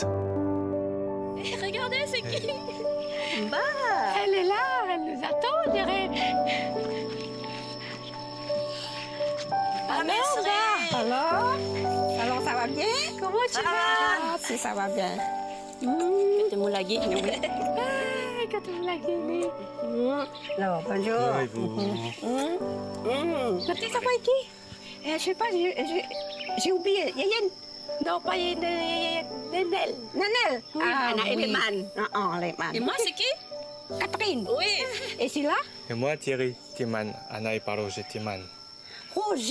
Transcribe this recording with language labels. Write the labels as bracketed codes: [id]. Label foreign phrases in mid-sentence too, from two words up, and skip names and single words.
[fr] Regardez, c'est qui? Bah, elle est là, elle nous attend, on dirait. Ah, mais Alors, ça va bien? comment tu vas? Si, ça va bien. [id] Ketemu lagi. Ketemu lagi. [fr] Alors, bonjour. [id] Nanti sama Iki? [fr] Je sais pas, j'ai oublié. Yayen? Non, pas Nenel. Nanel? Oui, [id] Anak [fr] oui. Leman. Leman. Et moi, c'est qui? Catherine. Oui. Et c'est là? Et moi, Thierry Timan, [id] anak ipar [fr] Roger Timan. Roger?